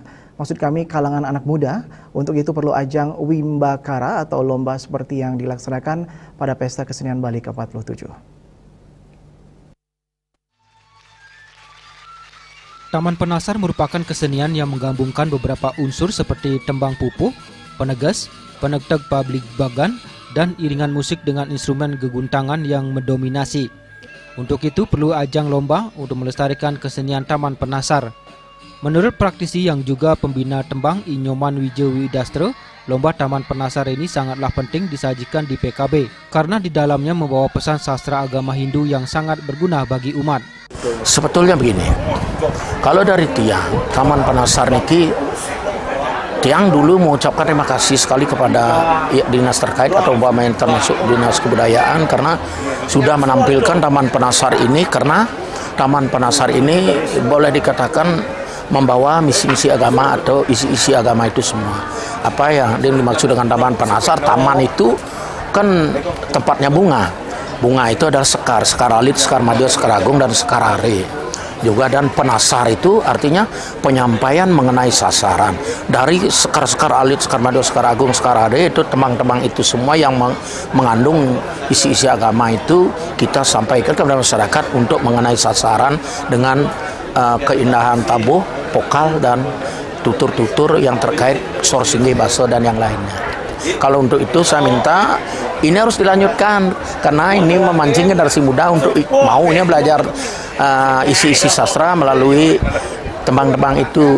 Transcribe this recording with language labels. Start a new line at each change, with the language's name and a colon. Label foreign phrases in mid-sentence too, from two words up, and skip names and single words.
Indonesian: Maksud kami kalangan anak muda. Untuk itu perlu ajang Wimbakara atau lomba seperti yang dilaksanakan pada Pesta Kesenian Bali ke-47. Taman Penasar merupakan kesenian yang menggabungkan beberapa unsur seperti tembang pupuh, penegas, penegteg publik bagan, dan iringan musik dengan instrumen geguntangan yang mendominasi. Untuk itu perlu ajang lomba untuk melestarikan kesenian Taman Penasar. Menurut praktisi yang juga pembina tembang Inyoman Wijewidastra, lomba Taman Penasar ini sangatlah penting disajikan di PKB karena di dalamnya membawa pesan sastra agama Hindu yang sangat berguna bagi umat. Sebetulnya begini, kalau dari tiang Taman Penasar niki, tiang dulu mengucapkan terima kasih sekali kepada dinas terkait atau umpamanya termasuk dinas kebudayaan karena sudah menampilkan Taman Penasar ini, karena Taman Penasar ini boleh dikatakan membawa misi-misi agama atau isi-isi agama itu semua. Apa yang dimaksud dengan Taman Penasar? Taman itu kan tempatnya bunga. Bunga itu adalah sekar, sekar alit, sekar madya, sekar agung, dan sekar are. Juga dan penasar itu artinya penyampaian mengenai sasaran dari sekar-sekar alit, sekar madya, sekar agung, sekar are, itu tembang-tembang itu semua yang mengandung isi-isi agama itu kita sampaikan kepada masyarakat untuk mengenai sasaran dengan keindahan tabuh, vokal, dan tutur-tutur yang terkait sorsinggi, baso, dan yang lainnya. Kalau untuk itu saya minta ini harus dilanjutkan karena ini memancing generasi muda untuk maunya belajar isi-isi sastra melalui tembang-tembang itu.